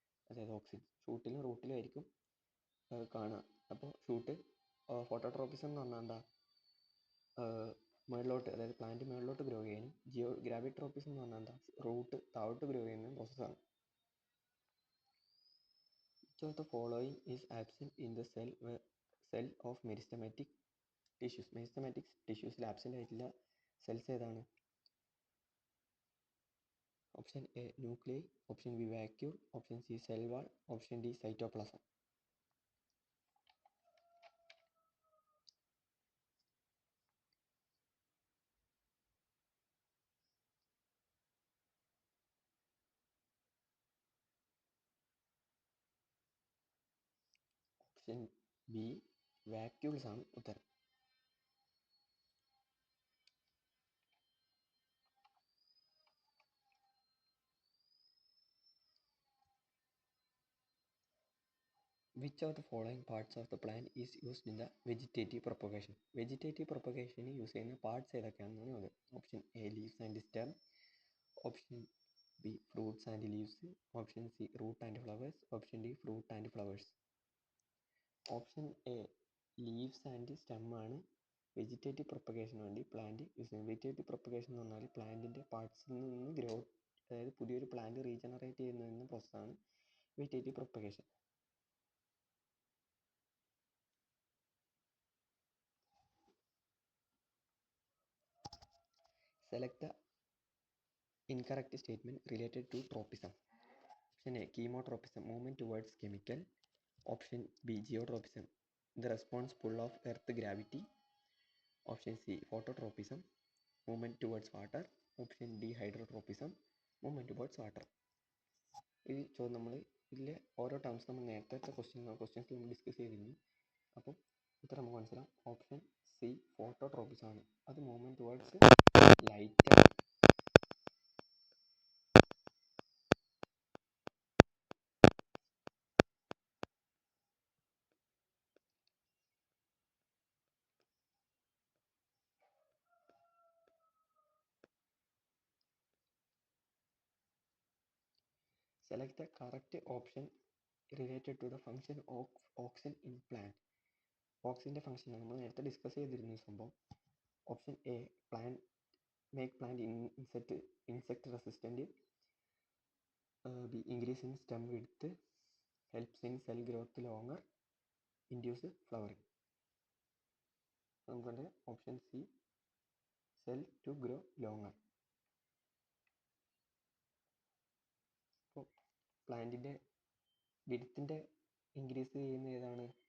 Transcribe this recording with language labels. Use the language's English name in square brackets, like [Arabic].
[Malayalam] അതായത് ഓക്സിൻ ഷൂട്ടിലും റൂട്ടിലും ആയിരിക്കും കാണുക. അപ്പോൾ ഫോട്ടോട്രോപ്പിസം എന്ന് പറഞ്ഞാൽ എന്താ? മുകളിലോട്ട്, അതായത് പ്ലാന്റ് മുകളിലോട്ട് ഗ്രോ ചെയ്യാനും, ഗ്രാവിട്രോപ്പിസം എന്ന് പറഞ്ഞാൽ എന്താ? റൂട്ട് താഴോട്ട് ഗ്രോ ചെയ്യുന്ന പ്രോസസ്സാണ്. [English] Which of the following is absent in the cell of meristematic tissues? [Malayalam] Meristematic tissuesൽ absent ആയിട്ടുള്ള സെൽസ് ഏതാണ്? Option A nuclei, option B vacuole, option C cell wall, option D cytoplasm. Option B vacuoles ആണ് ഉത്തരം. [English] Which of the following parts of the plant is used in the vegetative propagation? [Malayalam] Vegetative propagation use ചെയ്യുന്ന parts ഏതൊക്കെയാണെന്നാണ് അത്. Option A leaves and stem, option B fruits and leaves, option C root and flowers, option D fruit and flowers. Option A leaves and stem ആണ് vegetative propagation വേണ്ടി plant use ചെയ്യുന്നത്. Vegetative propagation എന്ന് പറഞ്ഞാൽ പ്ലാന്റിൻ്റെ പാർട്സിൽ നിന്ന് growth, അതായത് പുതിയൊരു plant regenerate ചെയ്യുന്ന പ്രോസസ്സാണ് vegetative propagation. [English] Select the incorrect statement related to tropism. Option A chemotropism, movement towards chemical. Option B geotropism, the response pull of earth gravity. Option C phototropism, movement towards water. Option D hydrotropism, movement towards water. [Malayalam] ഈ ചോദ്യം നമ്മൾ ഇതിലെ ഓരോ terms നമ്മൾ നേരത്തെ ക്വസ്റ്റ്യൻസിൽ നമ്മൾ discuss ചെയ്തിരുന്നു. അപ്പം ഉത്തരം നമുക്ക് മനസ്സിലാവും. ഓപ്ഷൻ സി ഫോട്ടോട്രോപ്പിസം ആണ്. അത് [English] movement towards light [Malayalam] ആണ്. Select the correct option related to the function of auxin in plant. ഓക്സിൻ്റെ function നമ്മൾ നേരത്തെ ഡിസ്കസ് ചെയ്തിരുന്ന സംഭവം. Option A [English] make plant insect resistant. B increase in stem width, helps in cell growth longer, induce flowering. [Malayalam] നമുക്കുണ്ട് option C [English] Cell to grow longer. [Malayalam] അപ്പോൾ പ്ലാന്റിൻ്റെ വിഡ്ത്തിൻ്റെ increase ചെയ്യുന്ന ഏതാണ്?